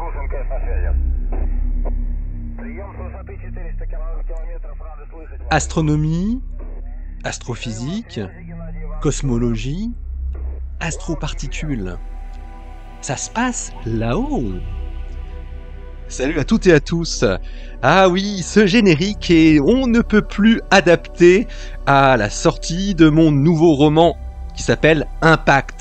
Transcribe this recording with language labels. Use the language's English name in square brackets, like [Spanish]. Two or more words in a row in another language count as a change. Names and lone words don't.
[Russian] МКС на связи. Прием с высоты 400 километров. Рады слышать вас. [French] Astronomie, astrophysique, [Russian] Связи, Геннадий Иванович. [French] cosmologie, astroparticules. Ça se passe là-haut. Salut à toutes et à tous. Ah oui, ce générique est on ne peut plus adapté à la sortie de mon nouveau roman qui s'appelle Impact.